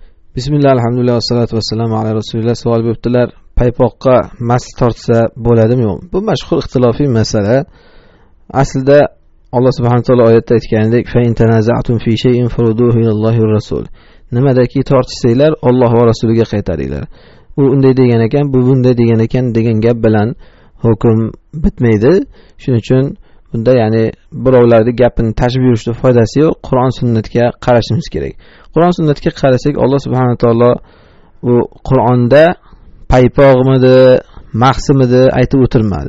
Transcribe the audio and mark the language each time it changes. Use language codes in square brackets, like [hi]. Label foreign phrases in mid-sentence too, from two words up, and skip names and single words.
[ar] بسم الله، الحمد لله، والصلاة والسلام على رسول الله. [uz] Savol beribdilar, paypoqqa mas tortsa bo'ladimi yo'q? Bu mashhur ixtilofiy masala. Aslida Alloh subhanahu va taolo oyatda aytganidek, [ar] فإن تنازعتم في شيء فردوه إلى الله والرسول. [uz] Nimadaki tortishsanglar, Alloh va rasuliga qaytaringlar. U unday degan ekan, bu bunday degan ekan degan gap bilan hukm bitmaydi. Shuning uchun bunda ya'ni birovlarning gapini tashib yurishning foydasi yo'q. Qur'on sunnatga qarashimiz kerak. Qur'on sunnatga qarasak, Alloh subhanahu va taolo bu Qur'onda paypoqmidi, mahsimidi aytib o'tirmadi.